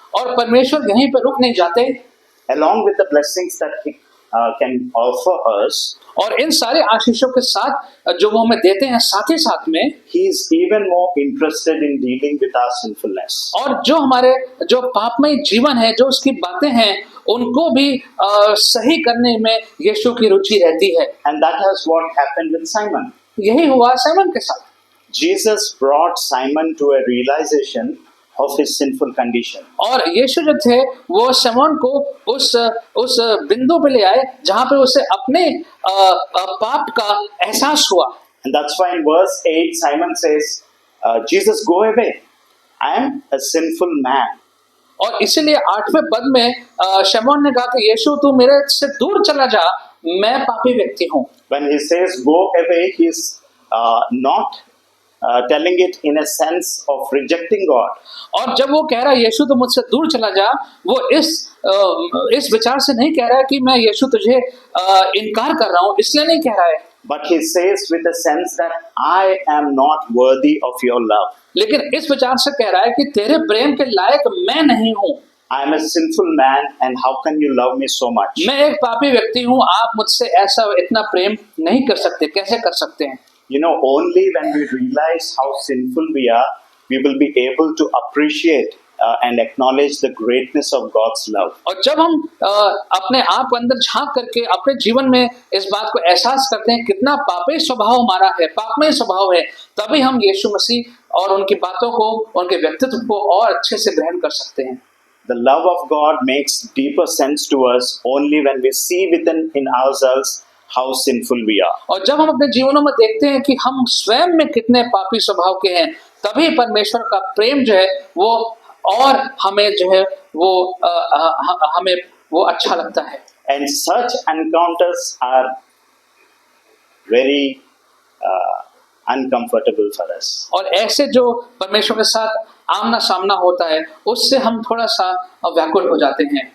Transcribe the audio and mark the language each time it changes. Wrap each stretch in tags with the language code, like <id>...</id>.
<hi>और परमेश्वर यहीं पर रुक नहीं जाते।</hi> <en>Along with the blessings that He can offer us,</en> <hi>और इन सारे आशीषों के साथ जो वो हमें देते हैं, साथ ही साथ में</hi> <en>He is even more interested in dealing with our sinfulness.</en> <hi>और जो हमारे जो पापमय जीवन है, जो उसकी बातें हैं, उनको भी सही करने में यीशु की रुचि रहती है।</hi> <en>And that has what happened with Simon.</en> <hi>यही हुआ साइमन के साथ।</hi> <en>Jesus brought Simon to a realization of his sinful condition.</en> <hi>और यीशु जो थे वो शमौन को उस बिंदु पे ले आए जहाँ पे उसे अपने पाप का एहसास हुआ।</hi> <en>And that's why in verse 8 Simon says, Jesus, go away. I am a sinful man.</en> <hi>और इसीलिए 8वें पद में शमौन ने कहा कि यीशु तू मेरे से दूर चला जा, मैं पापी व्यक्ति हूँ।</hi> <en>When he says go away, he is not telling it in a sense of rejecting God.</en> <hi>और जब वो कह रहा है यीशु तो मुझसे दूर चला जा, वो इस विचार से नहीं कह रहा है कि मैं यीशु तुझे इनकार कर रहा हूँ, इसलिए नहीं कह रहा है।</hi> <en>But he says with a sense that I am not worthy of your love.</en> <hi>लेकिन इस विचार से कह रहा है कि तेरे प्रेम के लायक मैं नहीं हूँ।</hi> <en>I am a sinful man and how can you love me so much?</en> <hi>मैं एक पापी व्यक्ति हूँ, आप मुझसे ऐसा इतना प्रेम नहीं कर सकते, कैसे कर सकते हैं?</hi> <en>You know, only when we realize how sinful we are, we will be able to appreciate and acknowledge the greatness of God's love.</en> <hi>और जब हम अपने आप अंदर झांक करके अपने जीवन में इस बात को एहसास करते हैं कितना पापी स्वभाव हमारा है, पापमय स्वभाव है, तभी हम यीशु मसीह और उनकी बातों को, उनके व्यक्तित्व को और अच्छे से ग्रहण कर सकते हैं।</hi> <en>The love of God makes deeper sense to us only when we see within in ourselves how sinful we are.</en> <hi>और जब हम अपने जीवनों में देखते हैं कि हम स्वयं में कितने पापी स्वभाव के हैं, तभी परमेश्वर का प्रेम जो है वो और हमें जो है वो हमें वो अच्छा लगता है।</hi> <en>And such encounters are very uncomfortable for us.</en> <hi>और ऐसे जो परमेश्वर के साथ आमना सामना होता है, उससे हम थोड़ा सा व्याकुल हो जाते हैं।</hi>